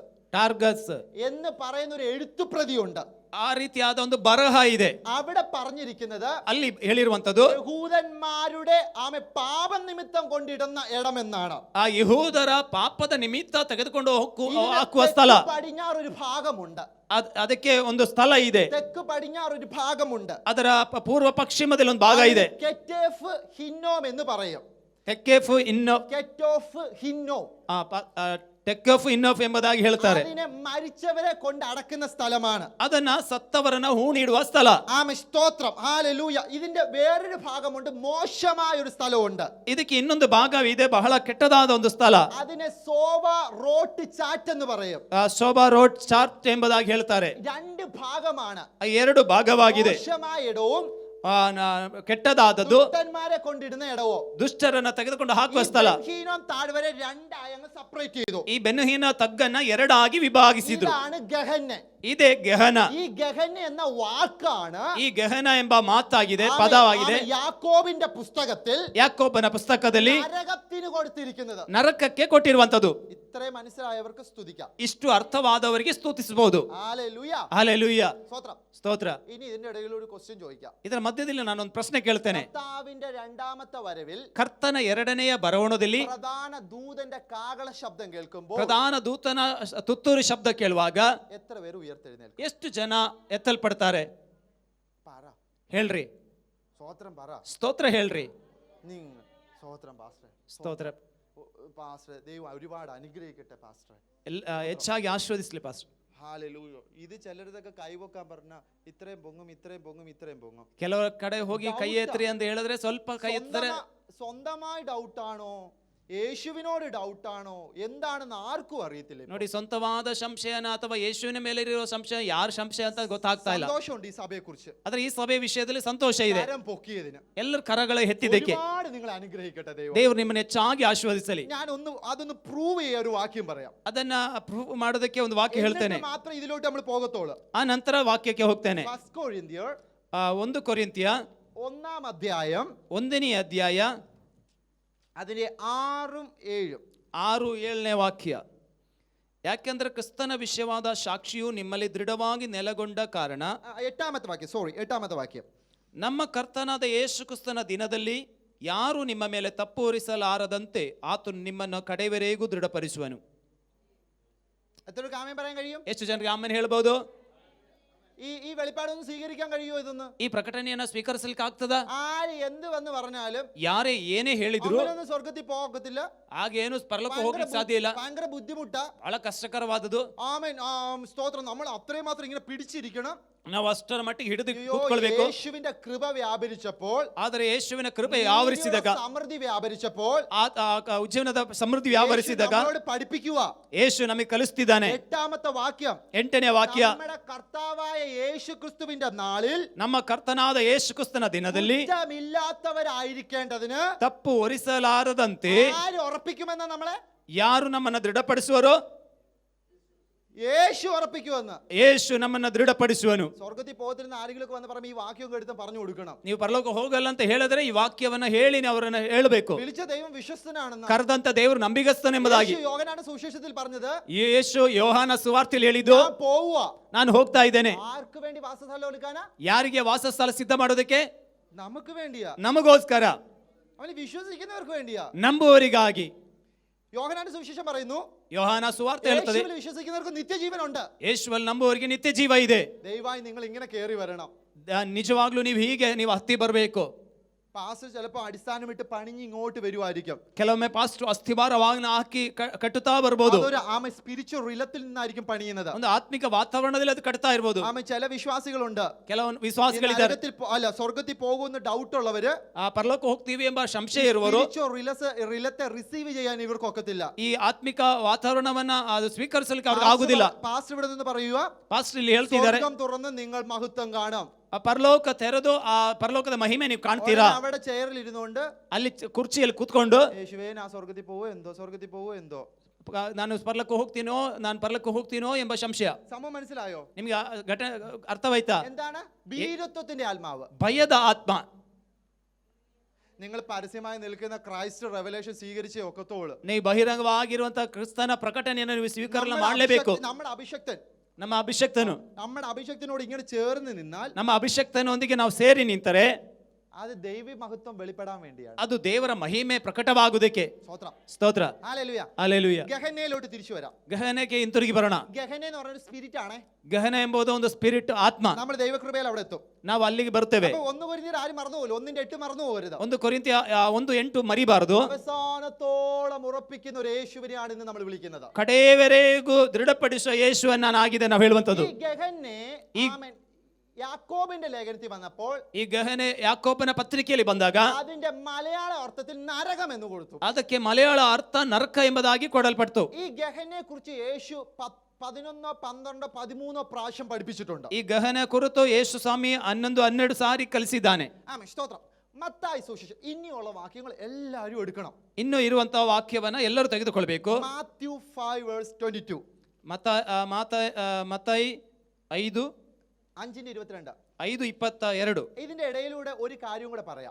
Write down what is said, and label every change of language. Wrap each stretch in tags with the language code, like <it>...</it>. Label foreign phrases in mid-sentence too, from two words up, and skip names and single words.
<ml>ಟಾರ್ಗಸ್ എന്ന് പറയുന്ന ഒരു എഴുത്തുപ്രതിയുണ്ട്.</ml> <kn>ಆ ರೀತಿಯಾದ ಒಂದು ಬರಹ ಇದೆ.</kn> <ml>അവിടെ പറഞ്ഞിരിക്കുന്നത്</ml> <kn>ಅಲ್ಲಿ ಹೇಳಿರುವಂತದ್ದು</kn> <ml>യഹൂദന്മാരുടെ പാപം നിമിത്തം കൊണ്ടിടുന്ന ഇടമെന്നാണ്.</ml> <kn>ಆ ಯಹೂದರ ಪಾಪದ ನಿಮಿತ್ತ ತೆಗೆದುಕೊಂಡು ಹಾಕುವ ಸ್ಥಳ.</kn> <ml>പടിഞ്ഞാറൊരു ഭാഗമുണ്ട്,</ml> <kn>ಅದಕ್ಕೆ ಒಂದು ಸ್ಥಳ ಇದೆ.</kn> <ml>തെക്ക് പടിഞ്ഞാറൊരു ഭാഗമുണ്ട്.</ml> <kn>ಅದರ ಪೂರ್ವ ಪಶ್ಚಿಮದಲ್ಲಿ ಒಂದು ಭಾಗ ಇದೆ.</kn> <ml>കെറ്റേഫ് ഹിന്നോം എന്ന് പറയും.</ml> <kn>ತೆಕ್ಕೆಫ್ ಇನ್ನೋಫ್,</kn> <ml>കെറ്റോഫ് ഹിന്നോം,</ml> <kn>ಟೆಕ್ಕೆಫ್ ಇನ್ನೋಫ್ ಎಂಬುದಾಗಿ ಹೇಳ್ತಾರೆ.</kn> <ml>അതിനെ മരിച്ചവരെ കൊണ്ട് അടക്കുന്ന സ്ഥലമാണ്.</ml> <kn>ಅದನ್ನ ಸತ್ತವರನ್ನ ಹೂಣಿಡುವ സ്ഥಳ.</kn> <ml>ആമേൻ സ്തോത്രം. ഹല്ലേലൂയ. ഇതിന്റെ വേറൊരു ഭാഗമുണ്ട്, മോശമായ ഒരു സ്ഥലമുണ്ട്.</ml> <kn>ಇದಕ್ಕೆ ಇನ್ನೊಂದು ಭಾಗವಿದೆ, ಬಹಳ ಕೆಟ್ಟದಾದ ಒಂದು ಸ್ಥಳ.</kn> <ml>അതിനെ സോവ റോട്ട് ചാറ്റ് എന്ന് പറയും.</ml> <kn>ಶೋಭಾ ರೋಡ್ ಚಾರ್ಟ್ ಎಂಬುದಾಗಿ ಹೇಳ್ತಾರೆ.</kn> <ml>2 ഭാഗമാണ്.</ml> <kn>2 ಭಾಗವಾಗಿದೆ.</kn> <ml>മോശമായ ഇടവും</ml> <kn>ಕೆಟ್ಟದಾದದ್ದು,</kn> <ml>ദുഷ്ടന്മാരെ കൊണ്ടിടുന്ന ഇടവും.</ml> <kn>ದುಷ್ಟರನ್ನ ತೆಗೆದುಕೊಂಡು ಹಾಕುವ ಸ್ಥಳ.</kn> <ml>ബെൻഹീനോം താഴ്വര 2 ആയി അങ്ങ് സെപ്പറേറ്റ് ചെയ്തു.</ml> <kn>ಈ ಬೆನ್ನುಹೀನ ತಗ್ಗನ್ನ 2 ಆಗಿ ವಿಭಾಗಿಸಿದ್ರು.</kn> <ml>ഇതാണ് ഗഹന്ന.</ml> <kn>ಇದೇ ಗಹನ.</kn> <ml>ഈ ഗഹന്ന എന്ന വാക്കാണ്,</ml> <kn>ಈ ಗಹನ ಎಂಬ ಮಾತಾಗಿದೆ, ಪದವಾಗಿದೆ.</kn> <ml>യാക്കോബിന്റെ പുസ്തകത്തിൽ,</ml> <kn>ಯಾಕೋಬನ ಪುಸ್ತಕದಲ್ಲಿ</kn> <ml>നരകത്തിന് കൊടുത്തിരിക്കുന്നത്.</ml> <kn>ನರಕಕ್ಕೆ ಕೊಟ್ಟಿರುವಂತದ್ದು.</kn> <ml>ഇത്രയും മനസ്സിലായവർക്ക് സ്തുതിക്കാം.</ml> <kn>ಇಷ್ಟು ಅರ್ಥವಾದವರಿಗೆ ಸ್ತುತಿಸಬಹುದು.</kn> <ml>ഹല്ലേലൂയ.</ml> <kn>ಹಲ್ಲೆಲೂಯ,</kn> <ml>സ്തോത്രം.</ml> <kn>ಸ್ತೋತ್ರ.</kn> <ml>ഇനി ഇതിന്റെ ഇടയിൽ ഒരു ക്വസ്റ്റ്യൻ ചോദിക്കാം.</ml> <kn>ಇದರ ಮಧ್ಯದಲ್ಲಿ ನಾನೊಂದು ಪ್ರಶ್ನೆ ಕೇಳ್ತೇನೆ.</kn> <ml>കർത്താവിന്റെ രണ്ടാമത്തെ വരവിൽ</ml> <kn>ಕರ್ತನ 2ನೆಯ ಬರವಣದಲ್ಲಿ</kn> <ml>പ്രധാന ദൂതന്റെ കാഹള ശബ്ദം കേൾക്കുമ്പോൾ</ml> <kn>ಪ್ರಧಾನ ದೂತನ ತುತ್ತೂರಿ ಶಬ್ದ ಕೇಳುವಾಗ</kn> <ml>എത്ര പേര് ഉയർത്തെഴുന്നേൽക്കും?</ml> <kn>ಎಷ್ಟು ಜನ ಎತ್ತಲ್ಪಡ್ತಾರೆ? ಹೇಳ್ರಿ,</kn> <ml>സ്വോത്രം പറ.</ml> <kn>ಸ್ತೋತ್ರ ಹೇಳ್ರಿ.</kn> <ml>നിങ്ങൾ സ്വോത്രം പാസ്റ്റർ.</ml> <kn>ಸ್ತೋತ್ರ.</kn> <ml>പാസ്റ്റർ ദൈവം ഒരുപാട് അനുഗ്രഹിക്കട്ടെ പാസ്റ്റർ.</ml> <kn>ಹೆಚ್ಚಾಗಿ ಆಶೀರ್ವದಿಸಲಿ ಪಾಸ್ಟರ್.</kn> <ml>ഹല്ലേലൂയ. ഇത് ചിലരതൊക്കെ കൈവക്കാൻ പറഞ്ഞ ഇത്രയും പൊങ്ങും ഇത്രയും പൊങ്ങും ഇത്രയും പൊങ്ങും.</ml> <kn>ಕೆಲವರ ಕಡೆ ಹೋಗಿ ಕೈ ಎತ್ತರಿ ಅಂತ ಹೇಳಿದ್ರೆ ಸ್ವಲ್ಪ ಕೈ ಎತ್ತರೆ.</kn> <ml>സ്വന്തമായി ഡൗട്ടാണോ യേശുവിനോട് ഡൗട്ടാണോ എന്താണെന്ന് ആർക്കും അറിയത്തില്ല.</ml> <kn>ನೋಡಿ, ಸ್ವಂತವಾದ ಸಂಶಯನ ಅಥವಾ ಯೇಸುವಿನ ಮೇಲೆ ಇರೋ ಸಂಶಯ, ಯಾರ ಸಂಶಯ ಅಂತ ಗೊತ್ತಾಗ್ತಾ ಇಲ್ಲ.</kn> <ml>സന്തോഷമുണ്ട് ഈ സഭയെ കുറിച്ച്.</ml> <kn>ಆದ್ರೆ ಈ ಸಭೆ ವಿಷಯದಲ್ಲಿ ಸಂತೋಷ ಇದೆ,</kn> <ml>കരം പൊക്കിയതിന്.</ml> <kn>ಎಲ್ಲರ ಕರಗಳ ಎತ್ತಿದ್ದಕ್ಕೆ.</kn> <ml>ഒരുപാട് നിങ്ങൾ അനുഗ്രഹിക്കട്ടെ ദൈവം.</ml> <kn>ದೇವರು ನಿಮ್ಮನ್ನ ಹೆಚ್ಚಾಗಿ ಆಶೀರ್ವದಿಸಲಿ.</kn> <ml>ഞാൻ അതൊന്ന് പ്രൂവ് ചെയ്യാൻ ഒരു വാക്യം പറയാം.</ml> <kn>ಅದನ್ನ ಪ್ರೂವ್ ಮಾಡೋದಕ್ಕೆ ಒಂದು ವಾಕ್ಯ ಹೇಳ್ತೇನೆ,</kn> <ml>മാത്രം ഇതിലോട്ട് നമ്മൾ പോകത്തോളൂ.</ml> <kn>ಆ ನಂತರ ವಾಕ್ಯಕ್ಕೆ ಹೋಗ್ತೇನೆ.</kn> <ml>1 കൊരിന്ത്യർ</ml> <kn>1 ಕೊರಿಂಥಿಯ</kn> <ml>1-ാം അധ്യായം</ml> <kn>1ನೇ ಅಧ್ಯಾಯ</kn> <ml>അതിലെ 6-7.</ml> <kn>6-7ನೇ ವಾಕ್ಯ. ಯಾಕೆಂದ್ರೆ ಕ್ರಿಸ್ತನ ವಿಷಯವಾದ ಸಾಕ್ಷಿಯು ನಿಮ್ಮಲ್ಲಿ ದೃಢವಾಗಿ ನೆಲೆಗೊಂಡ ಕಾರಣ,</kn> <ml>8-ാമത്തെ വാക്യം,</ml> <kn>ನಮ್ಮ ಕರ್ತನಾದ ಯೇಸು ಕ್ರಿಸ್ತನ ದಿನದಲ್ಲಿ ಯಾರು ನಿಮ್ಮ ಮೇಲೆ ತಪ್ಪು ಹೊರಿಸಲಾರದಂತೆ ಆತನು ನಿಮ್ಮನ್ನು ಕಡೆವರೆಗೂ ದೃಢಪಡಿಸುವನು.</kn> <ml>എത്ര ആമേൻ പറയാൻ കഴിയും?</ml> <kn>ಎಷ್ಟು ಜನರಿಗೆ ಆಮೇಲೆ ಹೇಳ್ಬೋದು?</kn> <ml>ഈ വെളിപ്പാടൊന്നും സ്വീകരിക്കാൻ കഴിയുമോ? ഇതൊന്ന്</ml> <kn>ಈ ಪ್ರಕಟಣೆಯನ್ನ ಸ್ವೀಕರಿಸಲಿಕ್ಕೆ ಆಗ್ತದ?</kn> <ml>ആര് എന്ത് വന്ന് പറഞ്ഞാലും</ml> <kn>ಯಾರೇ ಏನೇ ಹೇಳಿದ್ರು</kn> <ml>സ്വർഗത്തിൽ പോകത്തില്ല.</ml> <kn>ಹಾಗೇನು ಪರಲೋಕ ಹೋಗ್ಲಿಕ್ಕೆ ಸಾಧ್ಯ ಇಲ್ಲ.</kn> <ml>ഭയങ്കര ബുദ്ധിമുട്ടാ,</ml> <kn>ಬಹಳ ಕಷ್ಟಕರವಾದದ್ದು.</kn> <ml>ആമേൻ. സ്തോത്രം. നമ്മൾ അത്രയും മാത്രം ഇങ്ങനെ പിടിച്ചിരിക്കണം.</ml> <kn>ನಾವು ಅಷ್ಟರ ಮಟ್ಟಿಗೆ ಹಿಡಿದು ಕೂತ್ಕೊಳ್ಬೇಕು.</kn> <ml>യേശുവിന്റെ കൃപ വ്യാപരിച്ചപ്പോൾ,</ml> <kn>ಆದರೆ ಯೇಸುವಿನ ಕೃಪೆ ಆವರಿಸಿದಾಗ,</kn> <ml>സമൃദ്ധി വ്യാപരിച്ചപ്പോൾ,</ml> <kn>ಉಜ್ಜೀವನದ ಸಮೃದ್ಧಿ ವ್ಯಾಪರಿಸಿದಾಗ</kn> <ml>നമ്മളോട് പഠിപ്പിക്കുക.</ml> <kn>ಯೇಸು ನಮಗೆ ಕಲಿಸ್ತಿದ್ದಾನೆ.</kn> <ml>8-ാമത്തെ വാക്യം,</ml> <kn>8ನೇ ವಾಕ್ಯ.</kn> <ml>നമ്മുടെ കർത്താവായ യേശു ക്രിസ്തുവിന്റെ നാളിൽ</ml> <kn>ನಮ್ಮ ಕರ್ತನಾದ ಯೇಸು ಕ್ರಿಸ್ತನ ದಿನದಲ್ಲಿ</kn> <ml>കുറ്റമില്ലാത്തവരായിരിക്കേണ്ടതിന്</ml> <kn>ತಪ್ಪು ಹೊರಿಸಲಾರದಂತೆ</kn> <ml>ആര് ഉറപ്പിക്കുമെന്ന് നമ്മളെ?</ml> <kn>ಯಾರು ನಮ್ಮನ್ನ ದೃಢಪಡಿಸುವರೋ?</kn> <ml>യേശു ഉറപ്പിക്കുമെന്ന്.</ml> <kn>ಯೇಸು ನಮ್ಮನ್ನ ದೃಢಪಡಿಸುವನು.</kn> <ml>സ്വർഗത്തിൽ പോകത്തിരുന്ന ആരെങ്കിലും വന്ന് പറയുമ്പോൾ ഈ വാക്യം എടുത്ത് പറഞ്ഞു കൊടുക്കണം.</ml> <kn>ನೀವು ಪರಲೋಕ ಹೋಗಲ್ಲ ಅಂತ ಹೇಳಿದ್ರೆ ಈ ವಾಕ್ಯವನ್ನ ಹೇಳಿ ಅವರನ್ನ ಹೇಳಬೇಕು.</kn> <ml>വിളിച്ച ദൈവം വിശ്വസ്തനാണെന്ന്,</ml> <kn>ಕರೆದಂತ ದೇವರು ನಂಬಿಗಸ್ತನೆಂಬುದಾಗಿ.</kn> <ml>യോഹന്നാന്റെ സുവിശേഷത്തിൽ പറഞ്ഞത്,</ml> <kn>ಯೇಸು ಯೋಹಾನ ಸುವಾರ್ತೆಯಲ್ಲಿ ಹೇಳಿದ್ದು,</kn> <ml>ഞാൻ പോവുക.</ml> <kn>ನಾನು ಹೋಗ್ತಾ ಇದ್ದೇನೆ.</kn> <ml>ആർക്ക് വേണ്ടി വാസസ്ഥലം ഒരുക്കാനാ?</ml> <kn>ಯಾರಿಗೆ ವಾಸಸ್ಥಳ ಸಿದ್ಧ ಮಾಡೋದಕ್ಕೆ?</kn> <ml>നമുക്ക് വേണ്ടിയാ.</ml> <kn>ನಮಗೋಸ್ಕರ,</kn> <ml>അവന് വിശ്വസിക്കുന്നവർക്ക് വേണ്ടിയാ,</ml> <kn>ನಂಬುವವರಿಗಾಗಿ.</kn> <ml>യോഹന്നാന്റെ സുവിശേഷം പറയുന്നു,</ml> <kn>ಯೋಹಾನ ಸುವಾರ್ತೆ ಹೇಳುತ್ತದೆ,</kn> <ml>യേശുവിൽ വിശ്വസിക്കുന്നവർക്ക് നിത്യജീവനുണ്ട്.</ml> <kn>ಯೇಸುವಲ್ಲಿ ನಂಬುವವರಿಗೆ ನಿತ್ಯ ಜೀವ ಇದೆ.</kn> <ml>ദയവായി നിങ്ങൾ ഇങ്ങനെ കയറി വരണം.</ml> <kn>ನಿಜವಾಗ್ಲೂ ನೀವು ಹೀಗೆ ನೀವು ಹತ್ತಿ ಬರಬೇಕು.</kn> <ml>പാസ്റ്റർ ചിലപ്പോൾ അടിസ്ഥാനമിട്ട് പണിഞ്ഞ് ഇങ്ങോട്ട് വരുമായിരിക്കും.</ml> <kn>ಕೆಲವೊಮ್ಮೆ ಪಾಸ್ಟರ್ ಅಸ್ಥಿಭಾರವಾಗಿ ಹಾಕಿ ಕಟ್ಟುತ್ತಾ ಬರ್ಬೋದು.</kn> <ml>അതൊരു ആമ</ml> <en>spiritual realm</en> <ml>നിന്നായിരിക്കും പണിയുന്നത്.</ml> <kn>ಒಂದು ಆತ್ಮಿಕ ವಾತಾವರಣದಲ್ಲಿ ಅದು ಕಟ್ತಾ ಇರಬಹುದು.</kn> <ml>ആമ ചില വിശ്വാസികളുണ്ട്,</ml> <kn>ಕೆಲವೊಂದು ವಿಶ್ವಾಸಿಗಳಿದ್ದಾರೆ,</kn> <ml>സ്വർഗത്തിൽ പോകുന്ന ഡൗട്ട് ഉള്ളവര്,</ml> <kn>ಆ ಪರಲೋಕ ಹೋಗ್ತೀವಿ ಎಂಬ ಸಂಶಯ ಇರುವರು,</kn> <ml>റിലത്തെ റിസീവ് ചെയ്യാൻ ഇവർക്ക് ഒക്കത്തില്ല.</ml> <kn>ಈ ಆತ್ಮಿಕ ವಾತಾವರಣವನ್ನ ಅದು ಸ್ವೀಕರಿಸಲಿಕ್ಕೆ ಅವ್ರಿಗೆ ಆಗುದಿಲ್ಲ.</kn> <ml>പാസ്റ്റർ ഇവിടെ നിന്ന് പറയുക,</ml> <kn>ಪಾಸ್ಟರ್ ಇಲ್ಲಿ ಹೇಳ್ತಿದ್ದಾರೆ,</kn> <ml>സ്വർഗം തുറന്ന് നിങ്ങൾ മഹത്വം കാണാം.</ml> <kn>ಆ ಪರಲೋಕ ತೆರೆದು ಆ ಪರಲೋಕದ ಮಹಿಮೆ ನೀವು ಕಾಣ್ತೀರಾ.</kn> <ml>അവിടെ ചെയറിൽ ഇരുന്നുകൊണ്ട്,</ml> <kn>ಅಲ್ಲಿ ಕುರ್ಚಿಯಲ್ಲಿ ಕೂತ್ಕೊಂಡು,</kn> <ml>യേശുവേ ഞാൻ സ്വർഗത്തിൽ പോവോ എന്തോ, സ്വർഗത്തിൽ പോവോ എന്തോ,</ml> <kn>ನಾನು ಪರಲೋಕ ಹೋಗ್ತೀನೋ ಎಂಬ ಸಂಶಯ.</kn> <ml>സംഭവം മനസ്സിലായോ?</ml> <kn>ನಿಮ್ಗೆ ಘಟನೆ ಅರ್ಥವಾಯ್ತಾ?</kn> <ml>എന്താണ് ഭീരുത്വത്തിന്റെ ആത്മാവ്?</ml> <kn>ಭಯದ ಆತ್ಮ.</kn> <ml>നിങ്ങൾ പരസ്യമായി നിൽക്കുന്ന</ml> <en>Christ revelation</en> <ml>സ്വീകരിച്ചേ ഒക്കത്തോളൂ.</ml> <kn>ನೀವು ಬಹಿರಂಗವಾಗಿರುವಂತಹ ಕ್ರಿಸ್ತನ ಪ್ರಕಟಣೆಯನ್ನು ನೀವು ಸ್ವೀಕರಣೆ ಮಾಡಲೇಬೇಕು.</kn> <ml>നമ്മുടെ അഭിഷക്തൻ,</ml> <kn>ನಮ್ಮ ಅಭಿಷಕ್ತನು,</kn> <ml>നമ്മുടെ ಅಭಿಷಕ್ತനോട് ഇങ്ങനെ ചേർന്ന് നിന്നാൽ,</ml> <kn>ನಮ್ಮ ಅಭಿಷಕ್ತನೊಂದಿಗೆ ನಾವು ಸೇರಿ ನಿಂತರೆ</kn> <ml>അത് ദൈവ മഹത്വം വെളിപ്പെടാൻ വേണ്ടിയാണ്.</ml> <kn>ಅದು ದೇವರ ಮಹಿಮೆ ಪ್ರಕಟವಾಗುವುದಕ್ಕೆ. ಸ್ತೋತ್ರ.</kn> <ml>ഹല്ലേലൂയ.</ml> <kn>ಹಲ್ಲೆಲೂಯಾ.</kn> <ml>ഗഹനയിലോട്ട് തിരിച്ചു വരാം.</ml> <kn>ಗಹನೆಗೆ ಹಿಂತಿರುಗಿ ಬರೋಣ.</kn> <ml>ഗഹന എന്ന് പറയുന്ന സ്പിരിറ്റ് ആണ്.</ml> <kn>ಗಹನ ಎಂಬುದು ಒಂದು ಸ್ಪಿರಿಟ್, ಆತ್ಮ.</kn> <ml>നമ്മൾ ദൈവകൃപയിൽ അവിടെ എത്തും.</ml> <kn>ನಾವು ಅಲ್ಲಿಗೆ ಬರ್ತೇವೆ.</kn> <ml>1 കൊരിന്ത്യർ ആരും മറന്നു പോകില്ല. 1:8 മറന്നു പോകരുത്.</ml> <kn>1 ಕೊರಿಂಥಿಯ 1:8 ಮರಿಬಾರದು.</kn> <ml>അവസാനത്തോളം ഉറപ്പിക്കുന്ന ഒരു യേശുവിനെയാണ് ഇന്ന് നമ്മൾ വിളിക്കുന്നത്.</ml> <kn>ಕಡೆಯವರೆಗೂ ದೃಢಪಡಿಸುವ ಯೇಸುವನ್ನು ನಾನಾಗಿದೆ ನಾವು ಹೇಳುವಂತದ್ದು.</kn> <ml>ഈ ഗഹനെ ആമേൻ യാക്കോബിന്റെ ലേഖനത്തിൽ വന്നപ്പോൾ,</ml> <kn>ಈ ಗಹನೆ ಯಾಕೋಬನ ಪತ್ರಿಕೆಯಲ್ಲಿ ಬಂದಾಗ</kn> <ml>അതിന്റെ മലയാള അർത്ഥത്തിൽ നരകം എന്ന് കൊടുത്തു.</ml> <kn>ಅದಕ್ಕೆ ಮಲಯಾಳ ಅರ್ಥ ನರಕ ಎಂಬುದಾಗಿ ಕೊಡಲ್ಪಡ್ತು.</kn> <ml>ഈ ഗഹനെ കുറിച്ച് യേശു 11, 12, 13 പ്രാവശ്യം പഠിപ്പിച്ചിട്ടുണ്ട്.</ml> <kn>ಈ ಗಹನ ಕುರಿತು ಯೇಸು ಸ್ವಾಮಿ 11, 12 ಸಾರಿ ಕಲಿಸಿದ್ದಾನೆ.</kn> <ml>ആമേൻ. സ്തോത്രം. മത്തായി സുവിശേഷം ഇനിയുള്ള വാക്യങ്ങൾ എല്ലാവരും എടുക്കണം.</ml> <kn>ಇನ್ನು ಇರುವಂತಹ ವಾಕ್ಯವನ್ನ ಎಲ್ಲರೂ ತೆಗೆದುಕೊಳ್ಬೇಕು.</kn> <ml>മാത്യു 5:22.</ml> <kn>ಮತ್ತಾಯಿ 5:22.</kn> <ml>ഇതിന്റെ ഇടയിലൂടെ ഒരു കാര്യം കൂടെ പറയാം.</ml>